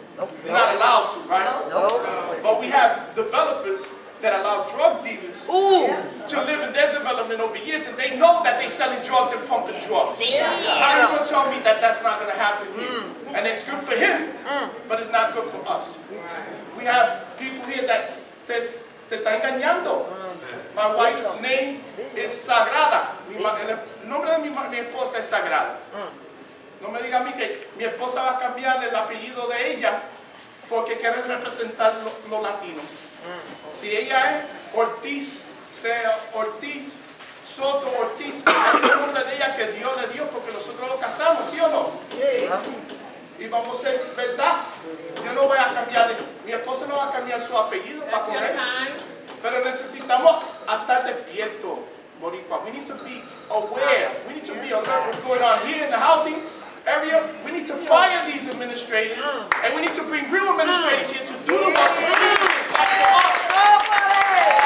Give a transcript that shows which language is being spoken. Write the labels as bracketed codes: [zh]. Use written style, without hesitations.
[en] They're not allowed to, right? No. But we have developers that allow drug dealers to live in their development over years, and they know that they're selling drugs and pumping drugs. How are you going to tell me that that's not going to happen here? And it's good for him, but it's not good for us. We have people here that [es] te está engañando. [en] My wife's name is Sagrada. [es] El nombre de mi esposa es Sagrada. No me diga a mí que mi esposa va a cambiar el apellido de ella porque quiere representar los latinos. Si ella es Ortiz, sea Ortiz, Soto, Ortiz, ese es el nombre de ella que Dios le dio porque nosotros lo casamos, ¿sí o no? Sí. Y vamos a ser verdad. Yo no voy a cambiar, mi esposa no va a cambiar su apellido para correr. Pero necesitamos estar despiertos, Boricua. [en] We need to be aware. We need to be alert what's going on here in the housing area. We need to fire these administrators, and we need to bring real administrators here to do the work to clean it back to us.